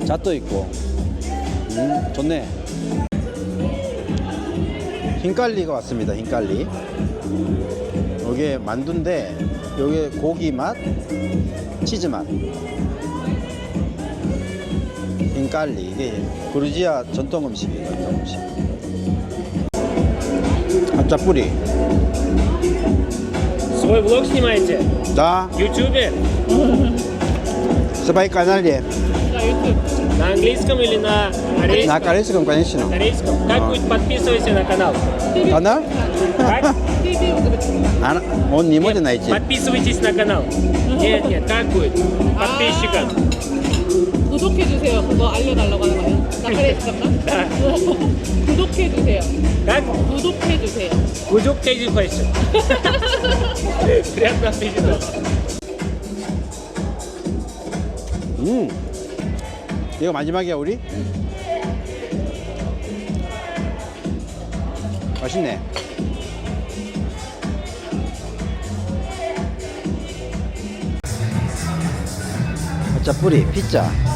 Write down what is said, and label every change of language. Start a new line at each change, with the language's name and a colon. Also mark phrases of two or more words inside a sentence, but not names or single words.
Korean: 잣도 있고. 좋네. 흰갈리가 왔습니다. 흰갈리. 이게 만두인데 이게 고기 맛, 치즈 맛. 흰갈리. 이게 그루지아 전통 음식이에요. 전통 음식. 핫짜뿌리.
Russian: Свой влог снимаете? Да. В Ютубе? Свои канале.
Korean: 나 유튜브.
Russian: На английском или на корейском? На корейском, конечно. На корейском. Как будет, подписывайся на канал. канал? Как? TV
Korean: 아,
Russian: он не может найти. Подписывайтесь на канал. Нет, нет, как будет? Подписчикам.
Korean: 구독해주세요. 그거 알려달라고 하는 거예요. 나 그래, 잠깐만. 구독해주세요.
Russian: Как?
Korean: 구독해주세요.
Russian: Гудок Тейзи Фэйшн. Приятного аппетита.
Korean: 이거 마지막이야 우리? 맛있네. 핫짜뿌리 피자.